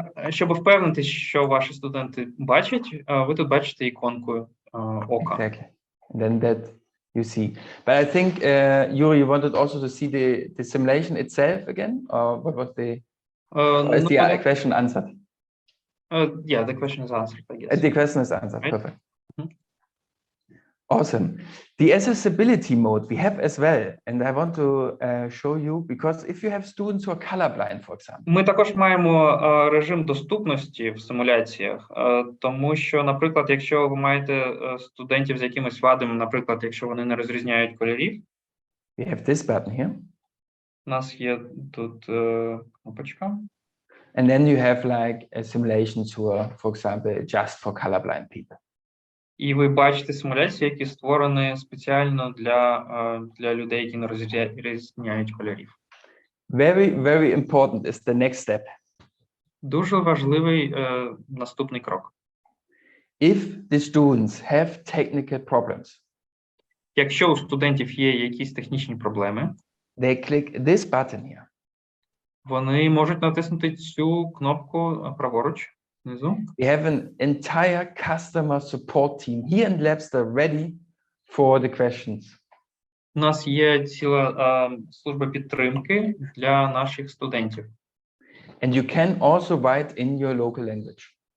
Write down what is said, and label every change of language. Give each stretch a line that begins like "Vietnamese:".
Ukrainian: Щоб впевнитись, що ваші студенти бачать, ви тут бачите іконку ока.
English: Exactly. Then that you see. But I think, Yuri, you wanted also to see the simulation itself again? Or what was the... is the question answered? Yeah, the question is answered, I guess. The question is answered, right? Perfect. Mm-hmm. Awesome. The accessibility mode we have as well, and I want to show you, because if you have students who are colorblind, for example.
Ukrainian: Ми також маємо режим доступності в симуляціях, тому що, наприклад, якщо ви маєте студентів з якимось вадами, наприклад, якщо вони не розрізняють кольорів.
English: We have this button here.
Ukrainian: У нас є тут кнопочка.
English: And then you have like simulations who are, for example, just for colorblind people.
Ukrainian: І ви бачите симуляції, які створені спеціально для людей, які не розрізняють кольорів.
English: Very, very important is the next step.
Ukrainian: Дуже важливий наступний крок.
English: If the students have technical problems.
Ukrainian: Якщо у студентів є якісь технічні проблеми,
English: they click this button here.
Ukrainian: вони можуть натиснути цю кнопку праворуч внизу.
English: We have an entire customer support team here in Labster ready for the questions.
Ukrainian: У нас є ціла служба підтримки для наших студентів.
English: And you can also write in your local language.